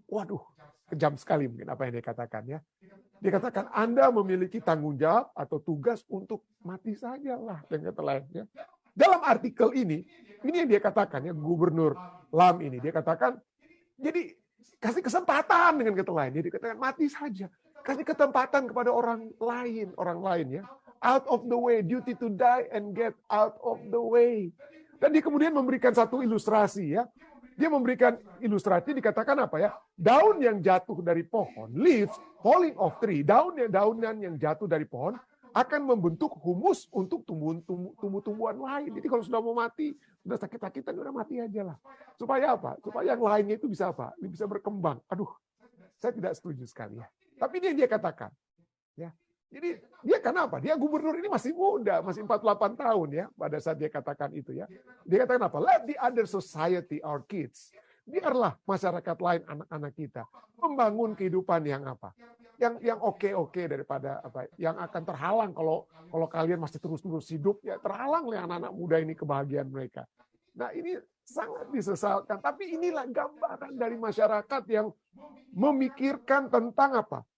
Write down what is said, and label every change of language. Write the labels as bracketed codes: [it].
[id] Waduh, kejam sekali mungkin apa yang dia katakan ya. Dia katakan Anda memiliki tanggung jawab atau tugas untuk mati sajalah dengan kata lain ya. Dalam artikel ini yang dia katakan ya, Gubernur Lamb ini dia katakan jadi kasih kesempatan dengan kata lain. Dia dikatakan mati saja. Kasih kesempatan kepada orang lain ya. [en] Out of the way, duty to die and get out of the way. [id] Dan dia kemudian memberikan satu ilustrasi ya. Dia memberikan ilustrasi dikatakan apa ya? Daun yang jatuh dari pohon, [en] leaves falling off tree, [id] daunan yang jatuh dari pohon akan membentuk humus untuk tumbuh-tumbuhan lain. Jadi kalau sudah mau mati, sudah sakit-sakitan, udah mati aja lah. Supaya apa? Supaya yang lainnya itu bisa apa? Bisa berkembang. Aduh, saya tidak setuju sekali ya. Tapi ini yang dia katakan. Ya. Jadi dia kenapa? Dia gubernur ini masih muda, masih 48 tahun ya pada saat dia katakan itu ya. Dia katakan apa? [en] Let the other society, our kids. [id] Biarlah masyarakat lain, anak-anak kita membangun kehidupan yang apa? Yang oke daripada apa? Yang akan terhalang kalau kalian masih terus-terus hidup ya, terhalang oleh anak-anak muda ini kebahagiaan mereka. Nah, ini sangat disesalkan, tapi inilah gambaran dari masyarakat yang memikirkan tentang apa?